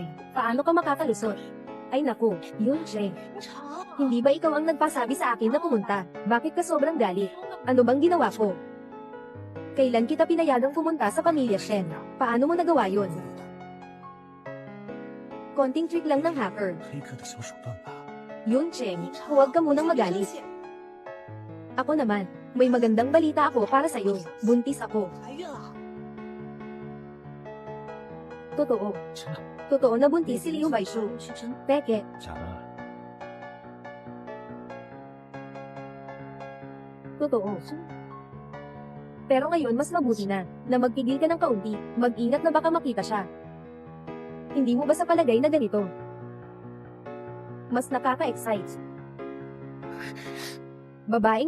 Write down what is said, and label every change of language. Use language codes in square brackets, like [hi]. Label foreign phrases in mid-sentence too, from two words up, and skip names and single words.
[tl] Paano ka makakalusot? Ay naku, Yuncheng. Hindi ba ikaw ang nagpasabi sa akin na pumunta? Bakit ka sobrang galit? Ano bang ginawa ko? Kailan kita pinayagang pumunta sa pamilya Shen? Paano mo nagawa yun? Konting trick lang ng hacker. [zh] 黑客的小手段吧。 [tl] Yuncheng, huwag ka munang magalit. Ako naman, may magandang balita ako para sa'yo. Buntis ako. [zh] 怀孕了， [tl] Totoo. [zh] 真的？ [tl] Totoo na buntis si Liu Baishu. [zh] 是真的。 [tl] Peke. [zh] 假的？ [tl] Totoo. Pero ngayon mas mabuti na magpigil ka ng kaunti. Mag-ingat na baka makita siya. Hindi mo ba sa palagay na ganito? Mas nakaka-excite. Babaeng